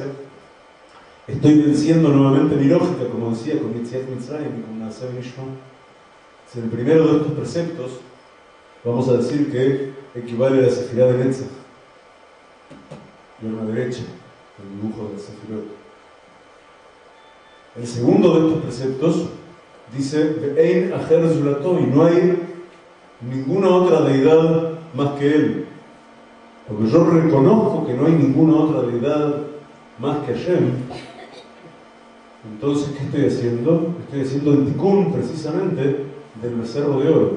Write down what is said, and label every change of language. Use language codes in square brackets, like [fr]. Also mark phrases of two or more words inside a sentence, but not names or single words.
[es] Estoy venciendo nuevamente mi lógica, como decía con [he] יציאת מצרים [es] y con [he] נעשה ונשמע. [es] En el primero de estos preceptos vamos a decir que equivale a la sefirá de Netzach, y a la derecha, el dibujo de la sefirot. El segundo de estos preceptos dice [he] ואין אחר זולתו, [es] y no hay ninguna otra deidad más que Él. Porque yo reconozco que no hay ninguna otra deidad más que Hashem. Entonces, ¿qué estoy haciendo? Estoy haciendo el tikkun precisamente del becerro de oro.